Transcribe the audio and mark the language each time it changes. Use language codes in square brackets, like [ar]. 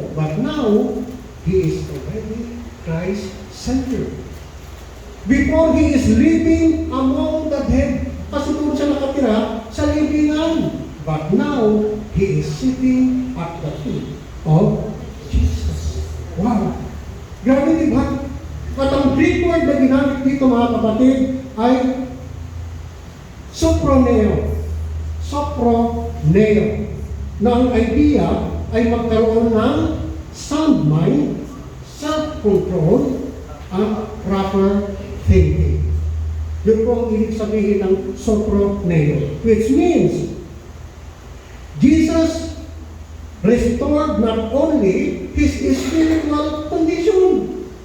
[en] But now, he is already Christ-centered. Before, he is living among the dead. [tl] Kasi doon siya nakatira sa libingan. [en] But now, he is sitting at the feet of Jesus. [tl] Wow! Grabe, di ba? At ang Greek word na ginamit dito, mga kapatid, ay soproneo. Soproneo. Na ang idea ay magkaroon ng sound mind, self-control, at proper thinking. Yun po ang ibig sabihin ng soproneo. [en] Which means, Jesus restored not only his spiritual condition.